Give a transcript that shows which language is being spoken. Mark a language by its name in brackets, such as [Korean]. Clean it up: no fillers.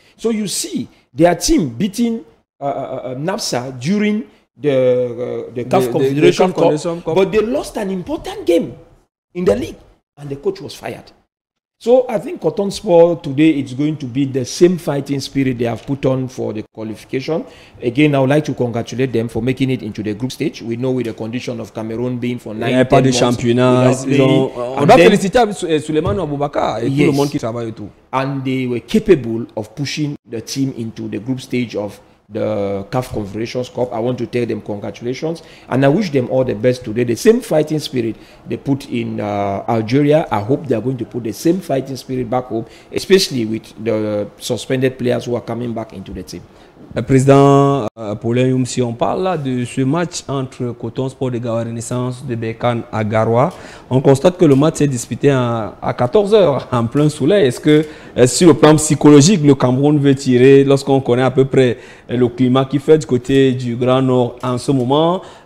[English] So you see, their team beating NAPSA during the CAF Confederation Cup, but they lost an important game in the league, and the coach was fired. So I think Coton Sport today, it's going to be the same fighting spirit they have put on for the qualification. Again, I would like to congratulate them for making it into the group stage. We know with the condition of Cameroon being for 9 months. [French] Pas de championnat. On doit féliciter Souleymane Aboubakar et tout le monde qui travaille autour. [English] And they were capable of pushing the team into the group stage of the CAF Confederations Cup. I want to tell them congratulations, and I wish them all the best today. The same fighting spirit they put in Algeria, I hope they are going to put the same fighting spirit back home, especially with the suspended players who are coming back into the team. [French] Président Paulin Youm, si on parle là de ce match entre Coton Sport de Garoua Renaissance de Berkane à Garoua, on constate que le match s'est disputé à 14 h en plein soleil. Est-ce que sur le plan psychologique, le Cameroun veut tirer lorsqu'on connaît à peu près le climat qui fait du côté du Grand Nord en ce moment?